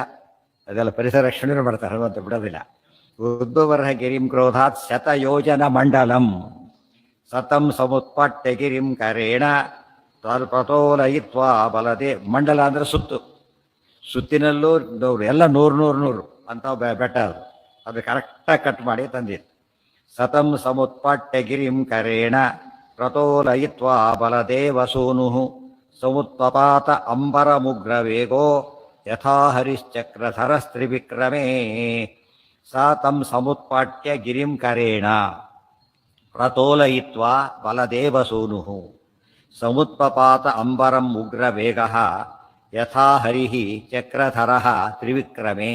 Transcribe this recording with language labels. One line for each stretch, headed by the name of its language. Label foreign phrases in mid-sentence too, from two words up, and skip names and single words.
Kannada: ಅದೆಲ್ಲ ಪರಿಸರ ರಕ್ಷಣೆ ಮಾಡ್ತಾರೆ, ಹನುಮಂತ ಬಿಡೋದಿಲ್ಲ.
Sanskrit: ಉದ್ಭವರ್ಹ ಗಿರಿಂ ಕ್ರೋಧಾತ್ ಶತಯೋಜನ ಮಂಡಲಂ ಸತಂ ಸಮುತ್ಪಟ್ಟೆ ಗಿರಿಂ ಕರೇಣ ತೋಲಯಿತ್ವಾ ಬಲದೆ.
Kannada: ಮಂಡಲ ಅಂದರೆ ಸುತ್ತಿನಲ್ಲೂ ಎಲ್ಲ 100 ಅಂತ ಬೆಟ್ಟ ಅದು ಕರೆಕ್ಟಾಗಿ ಕಟ್ ಮಾಡಿ ತಂದಿತ್ತು.
Sanskrit: ಸತಂ ಸಮುತ್ಪಟ್ಟೆ ಗಿರಿಂ ಕರೇಣ ಪ್ರತೋಲಯಿತ್ವಾ ಬಲದೇವ ಸೂನು ಸಮುತ್ಪಪಾತ ಅಂಬರ ಮುಗ್ರ ವೇಗೋ ಯಥಾ ಹರಿಶ್ಚಕ್ರಧರಸ್ತ್ರಿವಿಕ್ರಮೇ. ಸ ತಂ ಸಮುತ್ಪಾಟ್ಯ ಗಿರಿಂ ಕರೇಣ ಪ್ರತೋಲಯಿತ್ವಾ ಬಲದೇವಸೂನು ಸಮುತ್ಪಪಾತ ಅಂಬರಂ ಉಗ್ರ ವೇಗ ಯಥಾ ಹರಿ ಚಕ್ರಧರ ತ್ರಿವಿಕ್ರಮೇ.